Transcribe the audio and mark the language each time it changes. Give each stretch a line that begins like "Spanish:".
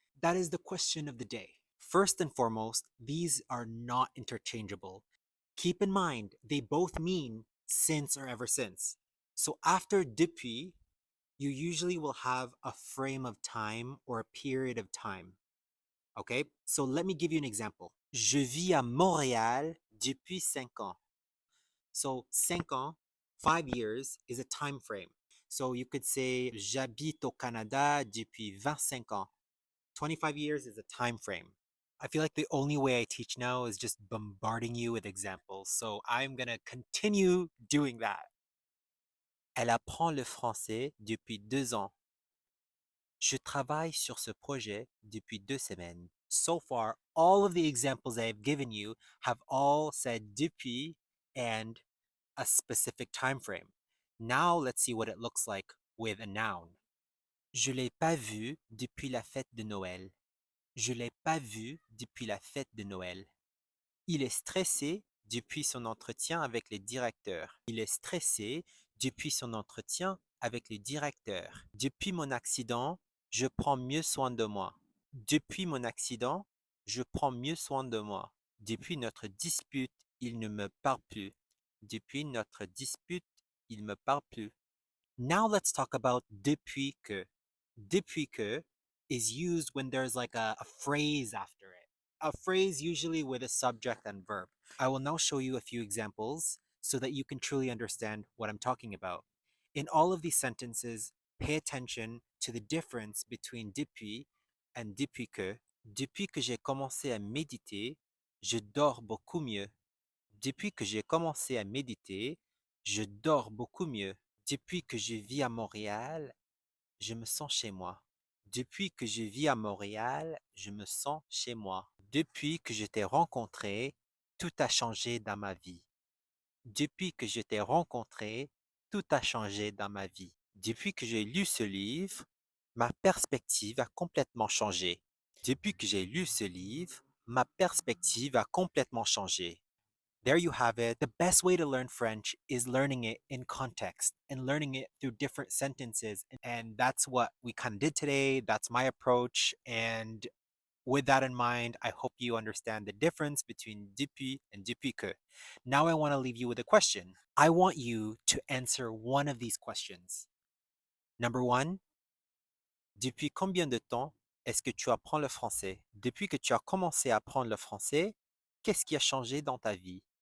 English: That is the question of the day. First and foremost, these are not interchangeable. Keep in mind, they both mean since or ever since. So after depuis, you usually will have a frame of time or a period of time. Okay? So let me give you an example.
French: Je vis à Montréal depuis 5 ans.
English: So 5 ans, 5 years, is a time frame. So you could say j'habite au Canada depuis 25 ans. 25 years is a time frame. I feel like the only way I teach now is just bombarding you with examples. So I'm going to continue doing that.
French: Elle apprend le français depuis 2 ans. Je travaille sur ce projet depuis 2 semaines.
English: So far, all of the examples I've given you have all said depuis and a specific time frame. Now let's see what it looks like with a noun.
French: Je l'ai pas vu depuis la fête de Noël. Je l'ai pas vu depuis la fête de Noël. Il est stressé depuis son entretien avec les directeurs. Il est stressé depuis son entretien avec les directeurs. Depuis mon accident, je prends mieux soin de moi. Depuis mon accident, je prends mieux soin de moi. Depuis notre dispute, il ne me parle plus. Depuis notre dispute, il me parle plus.
English: Now let's talk about depuis que. Depuis que is used when there's like a phrase after it. A phrase usually with a subject and verb. I will now show you a few examples so that you can truly understand what I'm talking about. In all of these sentences, pay attention to the difference between depuis and depuis que.
French: Depuis que j'ai commencé à méditer, je dors beaucoup mieux. Depuis que j'ai commencé à méditer, je dors beaucoup mieux. Depuis que je vis à Montréal, je me sens chez moi. Depuis que je vis à Montréal, je me sens chez moi. Depuis que je t'ai rencontré, tout a changé dans ma vie. Depuis que je t'ai rencontré, tout a changé dans ma vie. Depuis que j'ai lu ce livre, ma perspective a complètement changé. Depuis que j'ai lu ce livre, ma perspective a complètement changé.
English: There you have it. The best way to learn French is learning it in context and learning it through different sentences. And that's what we kind of did today. That's my approach. And with that in mind, I hope you understand the difference between depuis and depuis que. Now I want to leave you with a question. I want you to answer one of these questions.
French: Number one, depuis combien de temps est-ce que tu apprends le français? Depuis que tu as commencé à apprendre le français, qu'est-ce qui a changé dans ta vie?